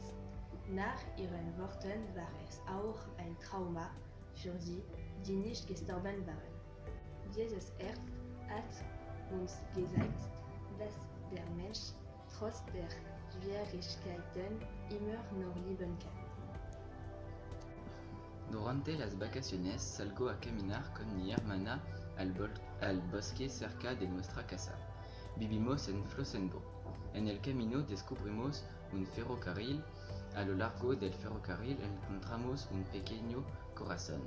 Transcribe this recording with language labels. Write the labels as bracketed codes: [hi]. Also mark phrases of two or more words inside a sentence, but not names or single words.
[de] Nach ihren Worten war es auch ein Trauma für sie, die nicht gestorben waren. Dieses Herz hat uns gesagt, dass der Mensch trotz der Schwierigkeiten immer noch lieben kann. [es] Durante las vacaciones salgo a caminar con mi hermana al bosque cerca de nuestra casa. Vivimos en Flossenburg. En el camino descubrimos un ferrocarril. A lo largo del ferrocarril encontramos un pequeño corazón.